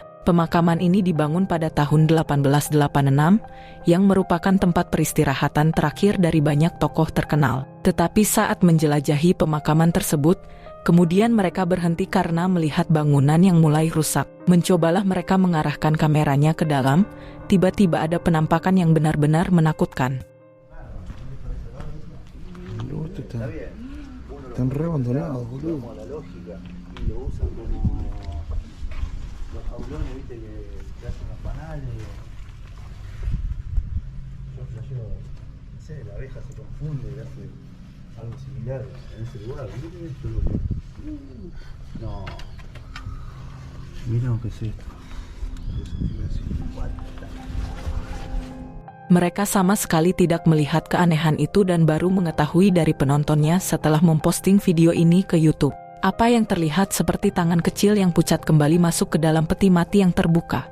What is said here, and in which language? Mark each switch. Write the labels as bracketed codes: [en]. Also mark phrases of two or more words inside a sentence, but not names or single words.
[id] Pemakaman ini dibangun pada tahun 1886, yang merupakan tempat peristirahatan terakhir dari banyak tokoh terkenal. Tetapi saat menjelajahi pemakaman tersebut, kemudian mereka berhenti karena melihat bangunan yang mulai rusak. Mencobalah mereka mengarahkan kameranya ke dalam, tiba-tiba ada penampakan yang benar-benar menakutkan. [es] Están re abandonados, boludo. Los jaulones, viste, que hacen los panales. Yo flasheo, no sé, la abeja se confunde y hace algo similar en ese lugar. Miren esto, loco. No. Miren lo que es esto. [id] Mereka sama sekali tidak melihat keanehan itu dan baru mengetahui dari penontonnya setelah memposting video ini ke YouTube. Apa yang terlihat seperti tangan kecil yang pucat kembali masuk ke dalam peti mati yang terbuka.